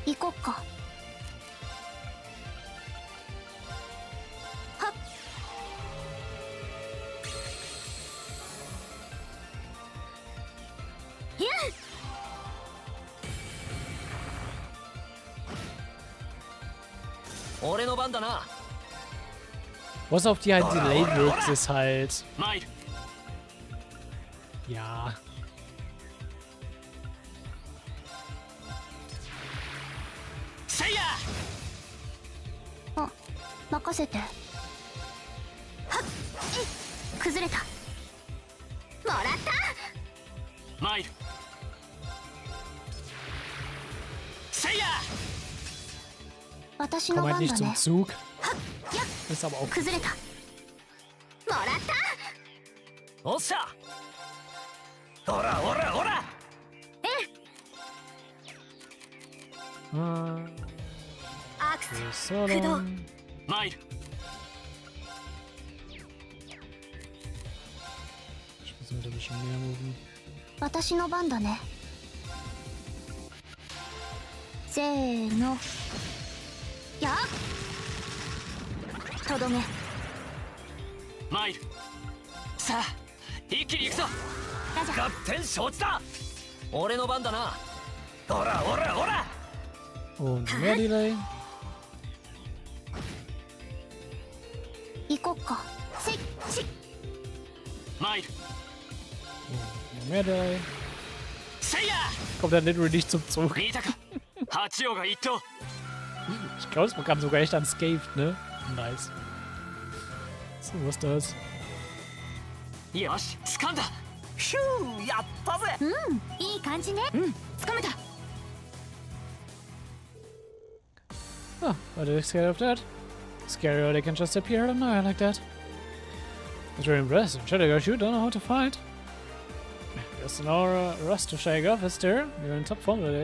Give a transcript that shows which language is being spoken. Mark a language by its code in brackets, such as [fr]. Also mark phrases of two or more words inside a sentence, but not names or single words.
[ja] 行こっか。はっ。いや。俺の番だな。 [de] Was auf die halt delayed wirkt, ist halt. Ja. [ja] Ah, 任せて。はっ。崩れた。もらった。マイル。せいや。私の [de] Komm [ja] 番 [de] halt [ja] だ [de] nicht [ja] ね。 [de] zum Zug. [ja] はっ。やっ。 [de] Ist aber auch. [ja] 崩れた。もらった。おっしゃ。ほらほらほら。アクセ [de] So [ja] 駆動。 [de] long. [ja] マイル。 [de] Ich muss halt ein bisschen mehr moven. [ja] 私の番だね。せーの。やっ。とどめ。マイル。さあ、一気に行くぞ。合点承知だ。俺の番だな。ほらほらほら。 [de] Und mehr Delay. [ja] 行こっか。せっし。マイル。 [de] Und mehr Delay. [ja] せいや。 [de] Kommt dann literally nicht zum Zug. [ja] 見たか。八王が一頭。 [de] Ich glaube, es bekam sogar echt unscathed, ne? Nice. So was das. [ja] よし、掴んだ。ヒュー、やったぜ。うん、いい感じね。うん、掴めた。 [en] Oh, are they scared of that? Scary how they can just appear out of nowhere like that. It's really impressive. Shadowguards, you don't know how to fight. Just an aura rust to shake off is there. You're in top form today.